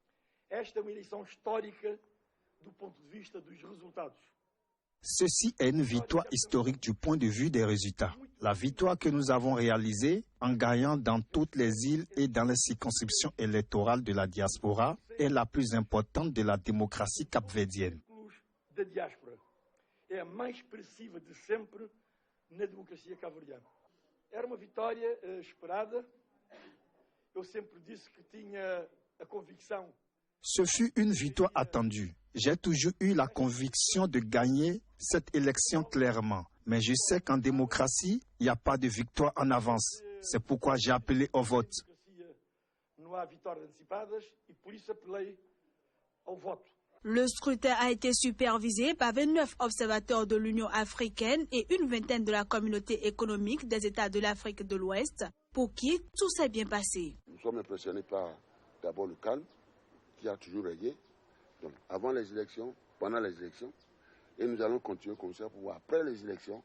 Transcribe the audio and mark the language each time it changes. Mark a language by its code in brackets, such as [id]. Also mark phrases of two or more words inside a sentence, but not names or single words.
[fr] Ceci est une victoire historique du point de vue des résultats. La victoire que nous avons réalisée en gagnant dans toutes les îles et dans les circonscriptions électorales de la diaspora est la plus importante de la démocratie capverdienne. [pt] É a mais expressiva de sempre na democracia cabo-verdiana. Era uma vitória esperada. Eu sempre disse que tinha a convicção. [fr] Ce fut une victoire attendue. J'ai toujours eu la conviction de gagner cette élection clairement. Mais je sais qu'en démocratie, il n'y a pas de victoire en avance. C'est pourquoi j'ai appelé au vote. [pt] Não há vitórias antecipadas e por isso apelei ao voto. [fr] Le scrutin a été supervisé par 29 observateurs de l'Union africaine et une vingtaine de la communauté économique des États de l'Afrique de l'Ouest, pour qui tout s'est bien passé. Nous sommes impressionnés par d'abord le calme qui a toujours régné, donc avant les élections, pendant les élections, et nous allons continuer comme ça pour après les élections.